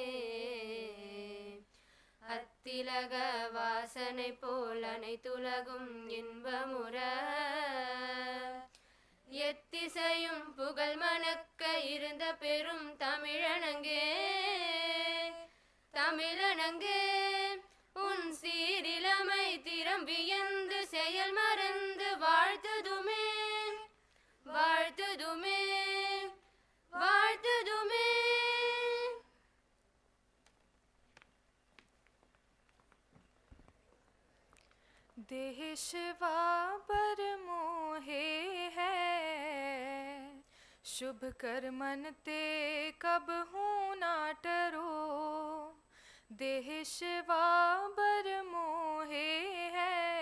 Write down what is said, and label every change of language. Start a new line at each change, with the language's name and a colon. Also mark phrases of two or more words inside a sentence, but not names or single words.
Tamil: அத்திலக வாசனை போல் அனைத்துலகும் இன்பமுற எத்திசையும் புகழ் மணக்க இருந்த பெரும் தமிழனங்கே தமிழனங்கே உன் சீரிலமை திறம் வியந்து செயல் மறந்து வாழ்த்துதுமே வாழ்த்துதுமே வாழ்த்துதுமே.
Braj: देह शिवा पर मोहे है शुभ कर मन ते कब हूँ ना टरो देह शिवा पर मोहे है